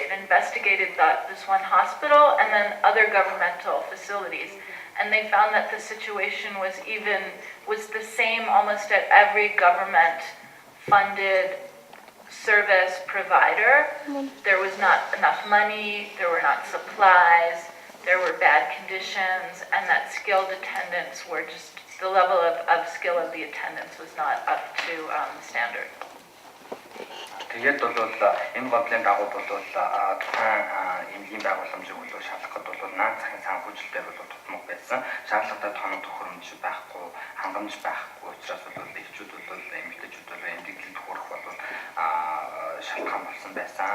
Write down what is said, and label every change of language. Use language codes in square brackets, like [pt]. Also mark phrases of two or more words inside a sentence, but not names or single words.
[en] It investigated this one hospital and then other governmental facilities, and they found that the situation was the same almost at every government-funded service provider. There was not enough money, there were not supplies, there were bad conditions, and that skilled attendants were just, the level of skill of the attendants was not up to standard. [mn] Тэгээд бол энэ гомдлын дагуу бол тухайн эмнэлгийн байгууламжийг бол шалгахад бол наад захын санхүүжилтээр бол тутмаг байсан. Шаардлагатай тоног тохиромж байхгүй, хангамж байхгүй учраас бол эхчүүд бол эмэгтэйчүүд бол эмнэлэгт хүрэх бол шалтгаан болсон байсан.